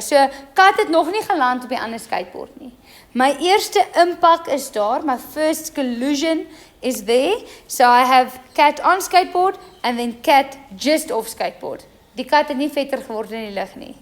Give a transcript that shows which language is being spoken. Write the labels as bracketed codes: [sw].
[af] So kat het nog nie geland op die ander skateboard nie. My eerste impak is daar, [en] my first collision is there. So I have cat on skateboard and then cat just off skateboard. [af] Die kat het nie vetter geword in die lug nie.